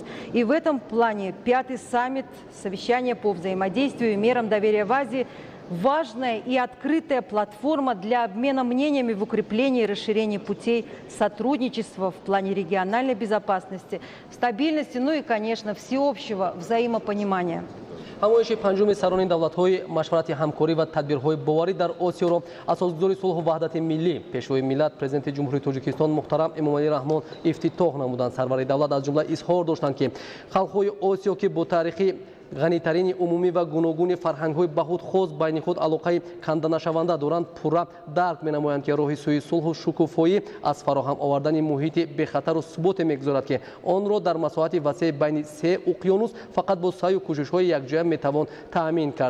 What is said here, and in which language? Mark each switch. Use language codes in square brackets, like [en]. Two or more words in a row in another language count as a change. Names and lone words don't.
[ru] И в этом плане 5-й саммит, совещание по взаимодействию и мерам доверия в Азии, важная и открытая платформа для обмена мнениями в укреплении и расширении путей сотрудничества в плане региональной безопасности, стабильности, ну и, конечно, всеобщего взаимопонимания. [tg] ҳамоиши панҷуми сарони давлатҳои машварати ҳамкорӣ ва тадбирҳои боварӣ дар Осиёро асосгузори сулҳу ваҳдати миллӣ, пешвои миллат, президенти ҷумҳурии Тоҷикистон муҳтарам Эмомалӣ Раҳмон ифтитоҳ намуданд. Сарвари давлат аз ҷумла изҳор доштанд, ки халқҳои Осиё, ки бо таърихи ғанитарини умумӣ ва гуногуни фарҳангҳои баҳуд хос байни худ алоқаи канданашаванда доранд, пурра дарк менамоянд, ки роҳи сӯи сулҳу шукуфоӣ аз фароҳам овардани муҳити бехатару суботе мегузорад, ки онро дар масоҳати васеъ байни се уқёнус фақат бо саъю кӯшишҳои якҷоя метавон таъмин кард.